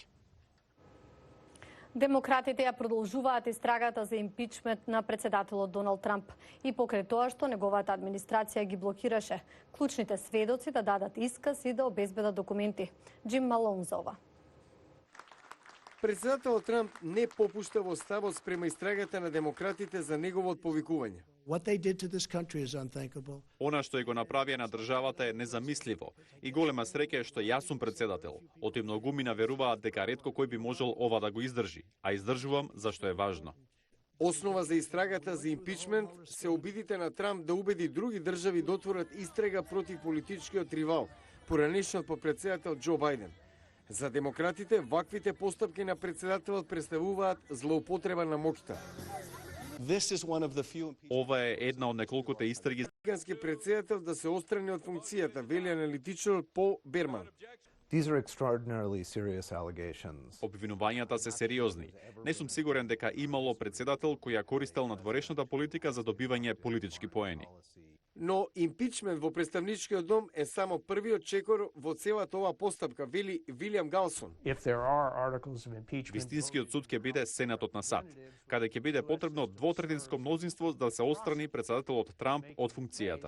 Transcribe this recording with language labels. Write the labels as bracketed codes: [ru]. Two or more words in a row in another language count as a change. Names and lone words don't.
[mk] Демократите ја продолжуваат истрагата за импичмент на председателот Доналд Трамп и покрај тоа што неговата администрација ги блокираше клучните сведоци да дадат исказ и да обезбедат документи. Джим Малон за ова. Председателот Трамп не попушта во ставот спрема истрагата на демократите за неговото повикување. [en] What they did to this country is unthinkable. [mk] Она што го направија на државата е незамисливо и голема среќа е што јас сум председател. Оти многумина веруваат дека ретко кој би можел ова да го издржи, а издржувам зашто е важно. Основа за истрагата за импичмент се обидите на Трамп да убеди други држави да отворат истрага против политичкиот ривал, поранешниот председател Џо Бајден. За демократите, ваквите постапки на председателот представуваат злоупотреба на моќта. Ова е една од неколкуте истраги. Американски председател да се отстрани од функцијата, вели аналитичарот Пол Берман. [en] These are extraordinarily serious allegations. [mk] Обвинувањата се сериозни. Не сум сигурен дека имало председател кој ја користел надворешната политика за добивање политички поени. Но импичмент во представничкиот дом е само првиот чекор во целата оваа постапка, вели Вилијам Галсон. Вистинскиот суд ќе биде Сенатот на САД, каде ќе биде потребно двотретинско мнозинство да се отстрани председателот Трамп од функцијата.